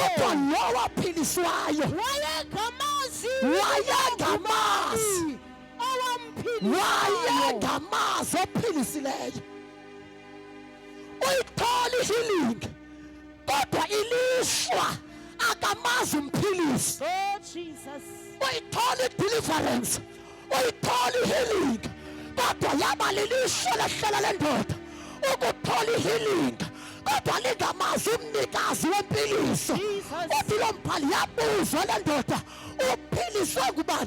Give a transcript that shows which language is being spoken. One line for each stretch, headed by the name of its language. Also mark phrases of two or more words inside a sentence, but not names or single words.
Zulu: Kodwa lo waphiliswayo wayengamazi owamphilisayo ophilisileyo. Uyithola healing kodwa ilishwa akamazi umphilisi.
English: Oh Jesus.
Zulu: Uyithola deliverance, uyithola healing kodwa yaba lilishwa lahlala lendoda. Ukuthola healing kodwa lingamazi umnikazi wempiliso. Uthi lo mbhali yabuzwa lendoda uphiliswe ngubani?